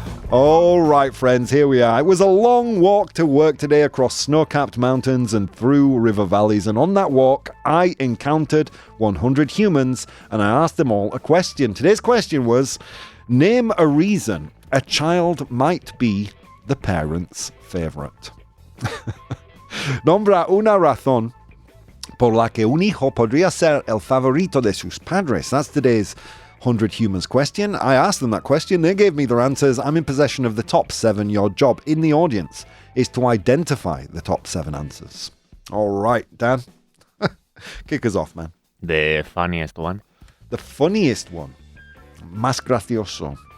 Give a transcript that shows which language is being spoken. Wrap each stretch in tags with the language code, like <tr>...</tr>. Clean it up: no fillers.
<en>All right, friends, here we are. It was a long walk to work today across snow-capped mountains and through river valleys. And on that walk, I encountered 100 humans, and I asked them all a question. Today's question was, name a reason a child might be the parent's favorite.</en> <es>Nombra una razón por la que un hijo podría ser el favorito de sus padres.</es> <en>That's today's 100 Humans question. I asked them that question. They gave me their answers. I'm in possession of the top 7. Your job in the audience is to identify the top 7 answers. All right, Dan. Kick us off, man. The funniest one. The funniest one.</en> <es>Más gracioso.</es>